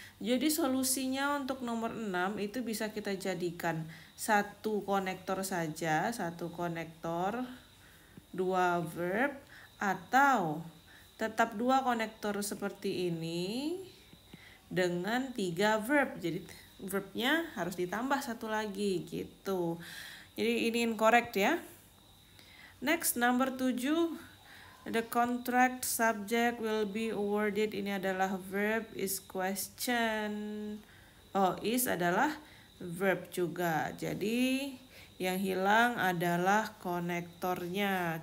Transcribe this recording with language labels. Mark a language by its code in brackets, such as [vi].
[id] Jadi solusinya untuk nomor 6 itu bisa kita jadikan 1 konektor saja, 1 konektor, 2 verb, atau tetap 2 konektor seperti ini dengan 3 verb. Jadi verbnya harus ditambah 1 lagi gitu. Jadi ini incorrect ya. [en] Next, number 7. The contract subject will be awarded. [id] Ini adalah verb, is question. Oh, is adalah verb juga. Jadi yang hilang adalah konektornya.